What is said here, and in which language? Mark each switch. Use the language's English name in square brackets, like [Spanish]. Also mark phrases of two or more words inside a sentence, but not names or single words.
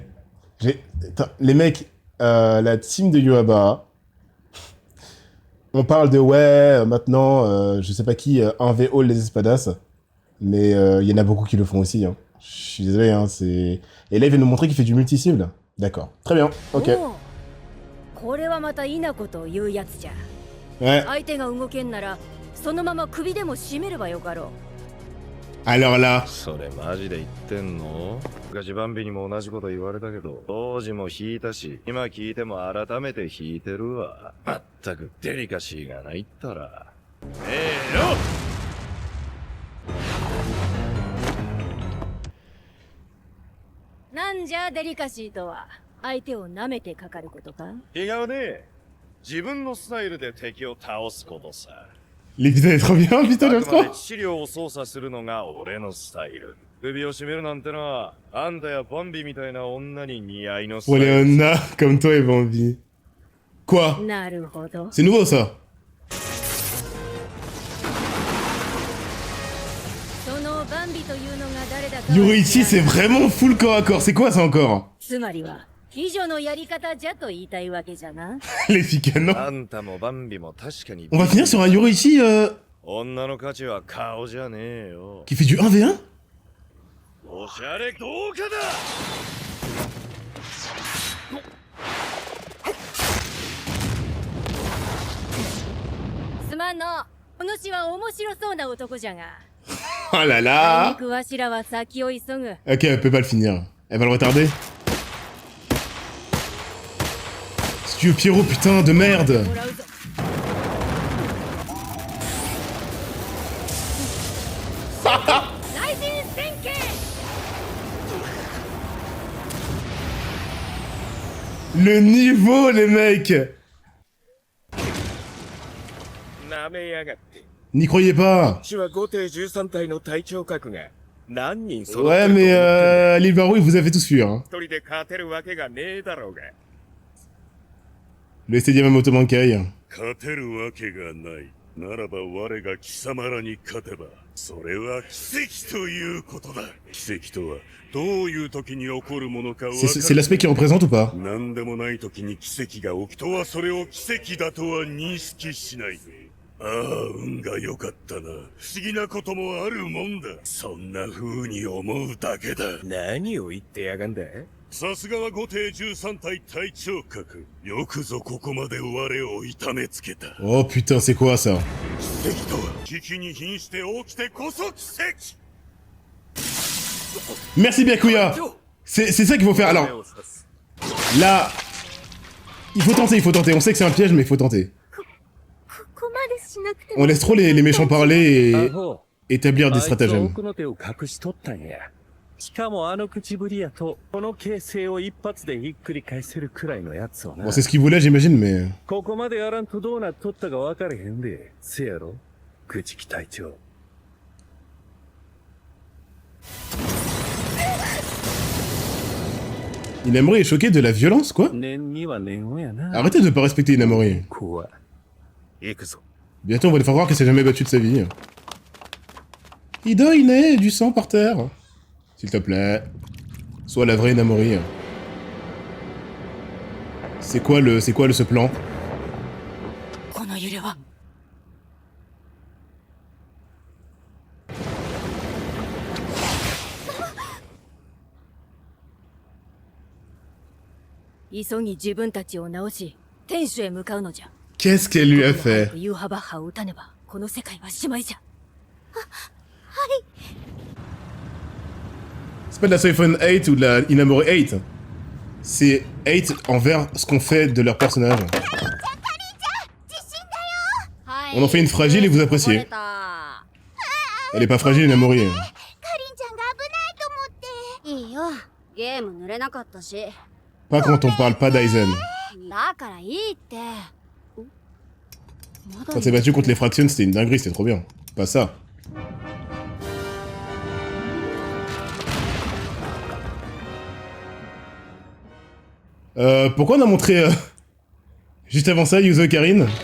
[French] Attends, les mecs, la team de Yojimbo, on parle de ouais, maintenant, je sais pas qui, [English] 1v all [French] les espadas, mais il y en a beaucoup qui le font aussi. Hein. Je suis désolé, hein, c'est... Et là, il vient nous montrer qu'il fait du multi-cible. D'accord, très bien, ok. [Japanese] これはまたいなことを言うやつじゃ。 [French] Ouais, [Japanese] 相手が動けんならそのまま首でも絞めればよかろう。 [French] alors là, [Japanese] それマジで言ってんの？昔バンビにも同じこと言われたけど、当時も引いたし、今聞いても改めて引いてるわ。まったくデリカシーがないったら。よ！なんじゃデリカシーとは相手を舐めてかかることか。違うね。自分のスタイルで敵を倒すことさ。 [French] l'épisode est trop bien, putain, [Japanese] あ [French] j'aime [Japanese] くまで [French] trop. [Japanese] 治療を操作するのが俺のスタイル。首を絞めるなんてのは、あんたやバンビみたいな女に似合いのスタ [French] Pour [Japanese] イ [French] les [Japanese] ル。 [French] Honna, comme toi, ils ont envie. Quoi? [Japanese] なるほど。 [French] C'est nouveau, ça? [Japanese] そのバンビというのが誰だか。 [French] Yoriichi, c'est vraiment full corps à corps. C'est quoi, ça, encore? [Japanese] つまりは非女のやり方じゃと言いたいわけじゃな。 [French] Les Ficano. [Japanese] あんたもバンビも確かに。 [French] On va finir sur un Yoriichi [Japanese] 女の価値は顔じゃねえよ。 [French] qui fait du 1v1? [Japanese] おしゃれどうかだ。すまんの。お主は面白そうな男じゃが。 [French] Oh là [Japanese] あい [French] là. [Japanese] にくわしらは先を急ぐ。 [French] Ok, elle peut pas le finir. Elle va le retarder. Ce vieux Pierrot, putain, de merde. [Japanese] もらうぞ。 雷神戦剣。 [French] Le niveau, les mecs. [Japanese] なめやがって。 [French] N'y croyez pas. [Japanese] 私は後手13体の隊長格が何人揃って [French] Ouais, [Japanese] ると思って [French] mais l'île Barou, il vous avez tous fui, hein. [Japanese] 一人で勝てるわけがねえだろうが。 [French] Le SD Yamamoto Bankai. [Japanese] 勝てるわけがない。ならば我が貴様らに勝てば、それは奇跡ということだ。奇跡とはどういう時に起こるものかわかる。 [French] C'est l'aspect qu'il représente ou pas? [Japanese] 何でもない時に奇跡が起きとはそれを奇跡だとは認識しない。ああ、運が良かったな。不思議なこともあるもんだ。そんな風に思うだけだ。何を言ってやがんだ。さすがは後手13体隊長格。よくぞここまで我を痛めつけた。 [French] Oh putain, c'est quoi ça? 奇跡とは危機に瀕して起きてこそ奇跡。 Merci Byakuya. C'est ça qu'il faut faire. Alors, là, il faut tenter. On sait que c'est un piège, mais il faut tenter. On laisse trop les méchants parler [Japanese] ア [French] et [Japanese] ホ [French] établir [Japanese] あ [French] des [Japanese] いつは [French] stratagèmes. [Japanese] 奥の手を隠しとったんや。しかもあの口ぶりやとこの形勢を一発でひっくり返せるくらいのやつをな。 [French] Bon, c'est ce qu'il voulait, j'imagine, mais... [Japanese] ここまでやらんとどうなっとったか分かれへんで。せやろ口木隊長。 [French] Inamori est choqué de la violence, quoi? [Japanese] 念には念をやな。 [French] Arrêtez de pas respecter Inamori. [Japanese] 怖い。行くぞ。 [French] Bientôt, on va lui faire croire qu'il s'est jamais battu de sa vie. Ida, il est du sang par terre. S'il te plaît. Sois la vraie Inamori. C'est quoi ce plan? [Japanese] この揺れは急ぎ自分たちを直し天守へ向かうのじゃ。 [French] Qu'est-ce qu'elle lui a fait? [Japanese] ユーハバッハを撃たねばこの世界はしまいじゃ。 [French] C'est pas de la Soifon hate ou de la Inamori hate. C'est hate envers ce qu'on fait de leur personnage. On en fait une fragile et vous appréciez. Elle est pas fragile, Inamori. [Japanese] いいよ。ゲーム濡れなかったし。 [French] Pas quand on parle pas d'Aizen. [Japanese] だからいいって。 [French] Quand c'est battu contre les fractions, c'était une dinguerie, c'était trop bien. Pas ça. Pourquoi on a montré juste avant ça Yuzo Karin?